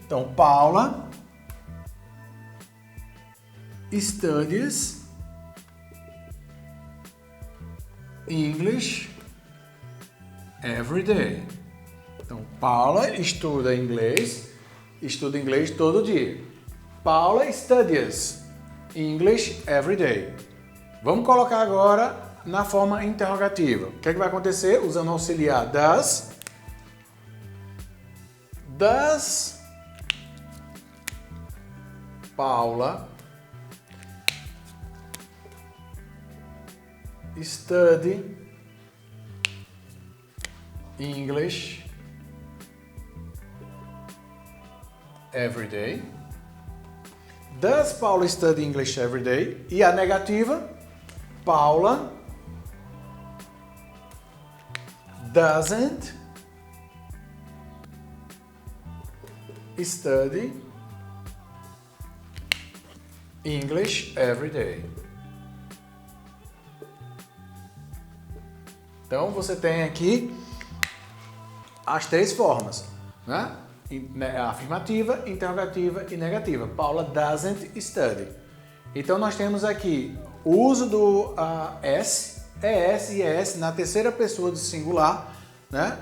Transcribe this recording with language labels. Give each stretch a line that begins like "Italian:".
English: Então, Paula studies English every day.
Portuguese: Então, Paula estuda inglês todo dia.
English: Paula studies English every day.
Portuguese: Vamos colocar agora na forma interrogativa. O que é que vai acontecer? Usando o auxiliar does.
English: Does Paula study English every day? Does Paula study English every day?
Portuguese: E a negativa?
English: Paula doesn't study English every day.
Portuguese: Então você tem aqui as três formas, né? Afirmativa, interrogativa e negativa.
English: Paula doesn't study.
Portuguese: Então nós temos aqui o uso do S, ES e ES na terceira pessoa do singular, né?